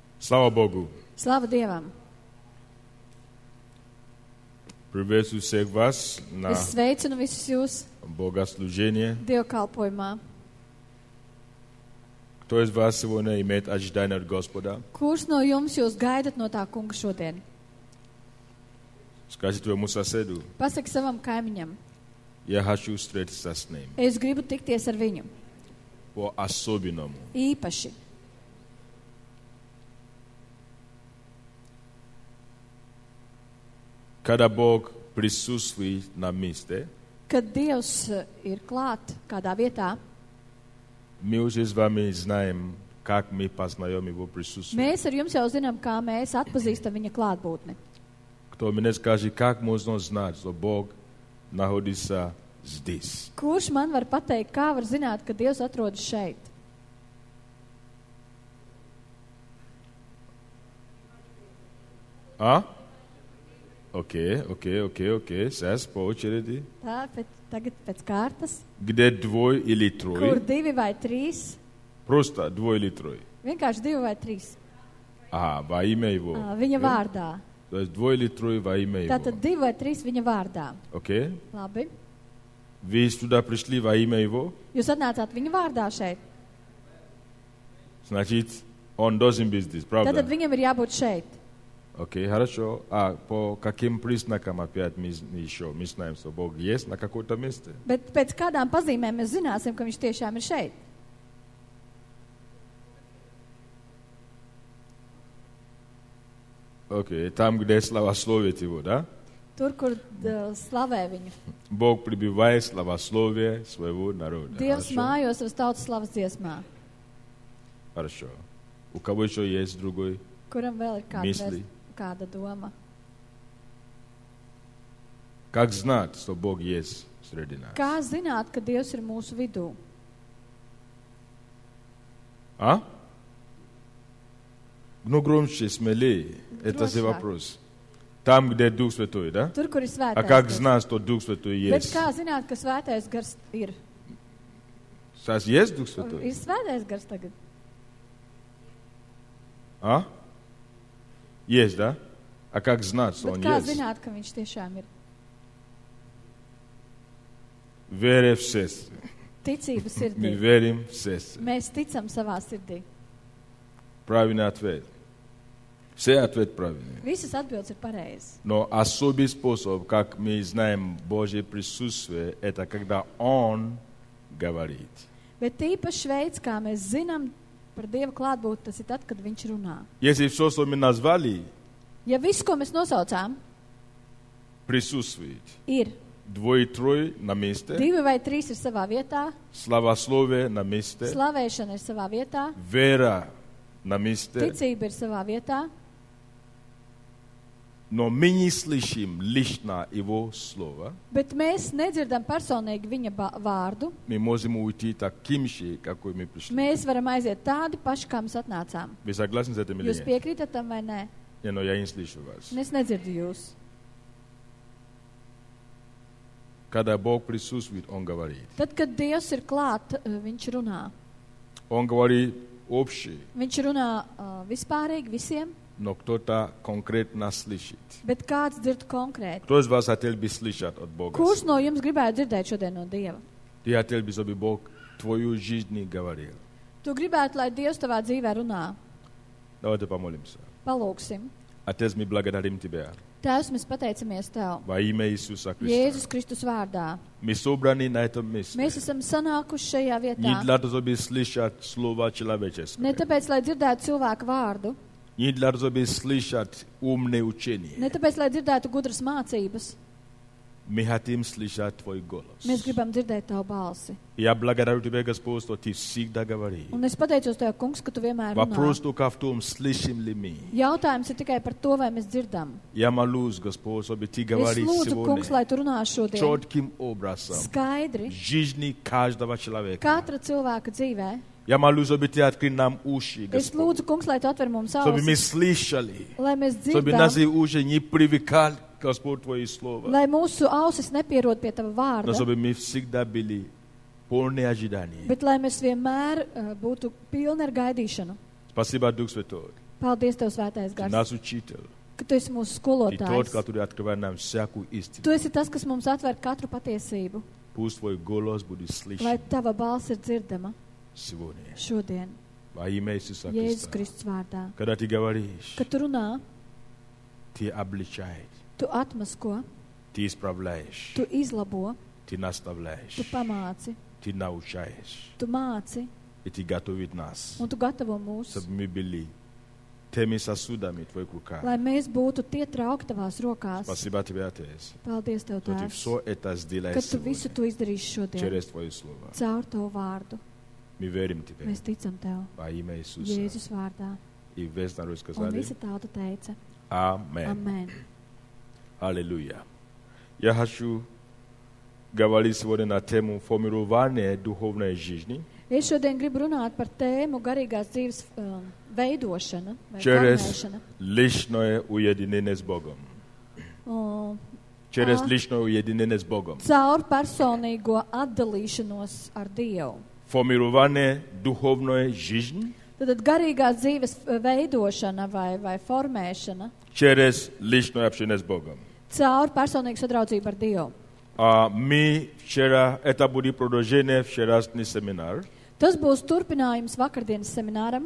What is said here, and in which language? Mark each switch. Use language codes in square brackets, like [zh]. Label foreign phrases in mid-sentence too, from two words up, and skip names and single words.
[ru] Слава Богу. [lv] Slava Dievam! [ru] Приветствую всех вас на [lv] Es sveicinu visus jūs [ru] богослужение. [lv] dievkalpojumā. [ru] Кто из вас сегодня имеет ожидание от Господа? [lv] Kurš no jums jūs gaidat no tā kunga šodien? [ru] Скажи твоему соседу, [lv] Pasaki savam kaimiņam, [ru] я хочу встретиться с ним. [lv] es gribu tikties ar viņu. [ru] По-особенному. [lv] Īpaši. [ru] Когда Бог присутствует на месте, [lv] Kad Dievs ir klāt kādā vietā, [ru] мы уже с вами знаем, как мы познаем Его присутствие. [lv] mēs ar jums jau zinām, kā mēs atpazīstam viņa klātbūtni. [ru] Кто мне скажет, как можно знать, что Бог находится здесь? [lv] Kurš man var pateikt, kā var zināt, ka Dievs atrodas šeit? [ru] А? Окей. Сейчас по очереди. [lv] Tā, tagad pēc kārtas. [ru] Где двое или трое? [lv] Kur 2 vai 3? [ru] Просто двое или трое. [lv] Vienkārši 2 vai 3. [ru] Ага, во имя Его. [lv] Viņa vārdā. [ru] То есть двое или трое во имя Его. [lv] Tātad 2 vai 3 viņa vārdā. [ru] Окей? [lv] Labi. [ru] Вы сюда пришли во имя Его? [lv] Jūs atnācāt viņa vārdā šeit. [ru] Значит, Он должен быть здесь, правда? [lv] Tātad viņam ir jābūt šeit. [ru] Окей, хорошо. А по каким признакам опять мы знаем, что Бог есть на каком-то месте? [lv] Bet pēc kādām pazīmēm mēs zināsim, ka viņš tiešām ir šeit? [ru] Окей, там, где славословит Его, да? [lv] Tur, kur slavē viņu. [ru] Бог прибивает славословие своего народа. [lv] Dievs [ru] Хорошо? [lv] mājo savas tautas slavas dziesmā. [ru] Хорошо. У кого еще есть другой? [lv] Kuram vēl ir [ru] Misli. [lv] kāda doma? [ru] Как знать, что Бог есть среди нас? [lv] Kā zināt, ka Dievs ir mūsu vidū? [ru] А? Ну, громче, смелее. Это же Громче. вопрос. Там, где Дух Святой, да? [lv] Tur, kur ir [ru] А [lv] svētais [ru] как [lv] gars. [ru] знать, что Дух Святой [lv] Bet [ru] есть? [lv] kā zināt, ka svētais gars ir? [ru] Сейчас есть Дух [lv] Ir [ru] Святой? [lv] svētais gars tagad? [ru] А? Есть, да? А как знать, что [lv] Bet [ru] Он [lv] kā [ru] есть? [lv] zināt, ka viņš tiešām ir? [ru] Вере в сердце. [lv] Ticība [ru] Мы [lv] sirdī. [ru] верим в сердце. [lv] Mēs ticam savā sirdī. [ru] Правильный ответ. Все ответы правильные. [lv] Visas atbildes ir pareizas. [ru] Но особый способ, как мы знаем Божье присутствие, это когда Он говорит. [lv] Bet īpašs veids, kā mēs zinām par Dieva klātbūtni, tas ir tad, kad viņš runā. [ru] Если все, что мы назвали, [lv] Ja viss, ko mēs nosaucām, [ru] присутствует, [lv] ir [ru] двое-трое на месте, [lv] 2 vai 3 ir savā vietā, [ru] славословие на месте, [lv] slavēšana ir savā vietā, [ru] вера на месте, [lv] ticība ir savā vietā, [ru] но мы не слышим лично Его Слово, [lv] bet mēs nedzirdam personīgi viņa vārdu. [ru] мы можем уйти таким же, какой мы пришли. [lv] Mēs varam aiziet tādi paši, kā mēs atnācām. [ru] Вы согласны с этим или [lv] Jūs [ru] нет? [lv] piekrītat tam vai nē? [ru] Не, но я не слышу вас. [lv] Un es nedzirdu jūs. [ru] Когда Бог присутствует, Он говорит. [lv] Tad, kad Dievs ir klāt, viņš runā. [ru] Он говорит общее, [lv] Viņš runā vispārīgi visiem, [ru] но кто-то конкретно слышит. [lv] bet kāds dzird konkrēti. [ru] Кто из вас хотел бы слышать от Бога? [lv] Kurš no jums gribētu dzirdēt šodien no Dieva? [ru] Ты хотел бы, чтобы Бог твою жизнь говорил. [lv] Tu gribētu, lai Dievs tavā dzīvē runā. [ru] Давайте помолимся. [lv] Palūksim. [ru] Отец, мы благодарим Тебя [lv] Tēvs, mēs pateicamies Tev. [ru] во имя Иисуса Христа. [lv] Jēzus Kristus vārdā. [ru] Мы собраны на этом месте [lv] Mēs esam sanākuši šajā [ru] не [lv] vietā. [ru] для того, чтобы слышать слово человеческое, [lv] Ne tāpēc, lai dzirdētu cilvēku vārdu, [ru] не для того, чтобы слышать умные учения. [lv] ne tāpēc, lai dzirdētu gudras mācības. [ru] Мы хотим слышать Твой голос. [lv] Mēs gribam dzirdēt Tavu balsi. [ru] Я благодарю Тебя, Господь, что Ты всегда говоришь. [lv] Un es pateicos Tev, Kungs, ka Tu vienmēr [ru] Вопрос [lv] runā. [ru] только в том, слышим ли мы. [lv] Jautājums ir tikai par to, vai mēs dzirdam. [ru] Я молюсь, Господь, чтобы Ты [lv] Es [ru] говоришь [lv] lūdzu, Kungs, [ru] сегодня [lv] lai Tu runā šodien [ru] четким образом [lv] skaidri [ru] в жизни каждого человека. [lv] katra cilvēka dzīvē. [ru] Я молюсь, чтобы Ты открыл нам уши, [lv] Es [ru] Господь, [lv] lūdzu, Kungs, lai Tu atver mums [ru] чтобы мы [lv] ausis, [ru] слышали, [lv] lai mēs [ru] чтобы [lv] dzirdam, [ru] наши уши не привыкали, Господь, Твое Слово, [lv] lai mūsu ausis nepierod pie Tava [ru] но [lv] vārda, [ru] чтобы мы всегда были полны ожиданий. [lv] bet lai mēs vienmēr būtu pilni ar gaidīšanu. [ru] Спасибо, Дух Святой. [lv] Paldies, Tev, Svētais [ru] Ти [lv] Gars, [ru] нас учител. [lv] ka Tu esi mūsu [ru] Ти тот, [lv] skolotājs. [ru] который открывает нам всякую истину. [lv] Tu esi tas, kas mums atver katru patiesību, [ru] Пусть Твой голос будет [lv] lai [ru] слышен [lv] Tava balss ir dzirdama [ru] сегодня. [lv] šodien, [ru] Во имя Иисуса [lv] Jēzus [ru] Христа. [lv] Kristus vārdā. [ru] Когда Ты говоришь, [lv] Kad Tu runā, [ru] Ты обличаешь, [lv] Tu atmasko, [ru] Ты исправляешь, [lv] Tu izlabo, [ru] Ты наставляешь, [lv] Tu pamāci, [ru] Ты научаешь, [lv] Tu māci, [ru] и Ты готовит нас, [lv] un Tu gatavo mūs, [ru] чтобы мы были теми сосудами в Твоих руках. [lv] lai mēs būtu tie trauki Tavās rokās. [ru] Спасибо Тебе, Отец, [lv] Paldies, Tev, [ru] что Ты [lv] Tēvs, [ru] все это сделаешь [lv] ka Tu visu [ru] сегодня [lv] to izdarīsi šodien [ru] через Твое Слово. [lv] caur Tavu vārdu. [ru] Мы верим Тебе [lv] Mēs ticam Tev, [ru] во имя Иисуса. [lv] Jēzus vārdā. [ru] И весь народ [lv] Un [ru] сказали [lv] visa tauta teica, [ru] Амен. [lv] amen. [ru] Аллилуйя. Я хочу говорить сегодня на тему формирования духовной жизни [lv] Es šodien gribu runāt par tēmu garīgās dzīves veidošana vai [ru] через [lv] formēšana. [ru] личное уединение с Богом. Через личное уединение с Богом. [lv] Caur personīgo atdalīšanos ar Dievu. [ru] Формирование духовной жизни [lv] Tad garīgās dzīves veidošana vai formēšana [ru] через личное общение с Богом. [lv] caur personīgu sadraudzību ar Dievu. [ru] Мы вчера, это будет продолжение вчерашний семинар. [lv] Tas būs turpinājums vakardienas semināram.